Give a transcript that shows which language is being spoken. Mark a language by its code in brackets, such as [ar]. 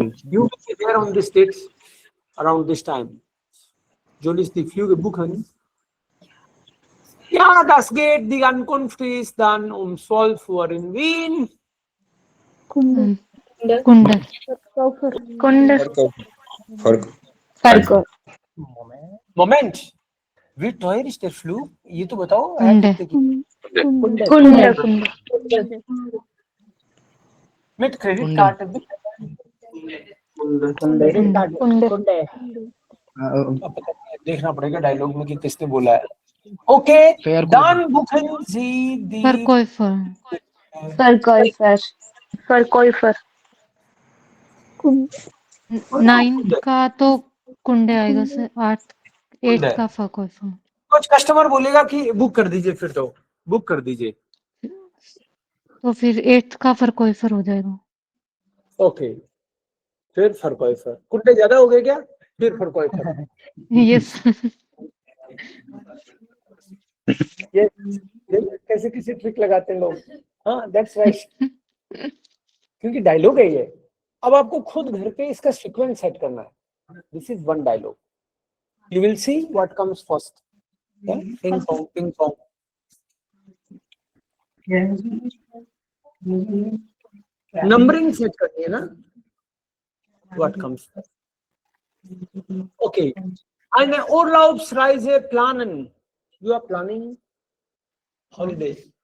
[en] You will be there on this date around this time. [de] Soll ich die Flüge buchen? Ja, das geht. Die Ankunft ist dann um 12 Uhr in Wien. Kunde. Kunde. Verkäufer. Moment. Wie teuer ist der Flug? [hi] ये तो बताओ. [de] Kunde. Kunde. Mit Kreditkarte. Kunde. [hi] देखना पड़ेगा dialogue में कि किसने बोला है. [de] Okay, dann buchen Sie die Verkäufer. Verkäufer. Verkäufer. [hi] 9 का तो कुंडे आएगा सर. 8 का Verkäufer. कुछ कस्टमर बोलेगा कि बुक कर दीजिए फिर तो बुक कर दीजिए. तो फिर 8 का Verkäufer हो जाएगा. ओके. फिर Verkäufer. कुंडे ज्यादा हो गए क्या? फिर Verkäufer. [en] Yes. [hi] ये कैसे किसी ट्रिक लगाते हैं लोग. हाँ, [en] That's right. [hi] क्योंकि डायलॉग है ये. अब आपको खुद घर पे इसका सीक्वेंस सेट करना है. [en] This is one dialogue. You will see what comes first. Ping pong ping pong. [hi] Numbering set करनी है ना. [en] What comes. Okay. [de] Eine Urlaubsreise planen. [en] You are planning holidays.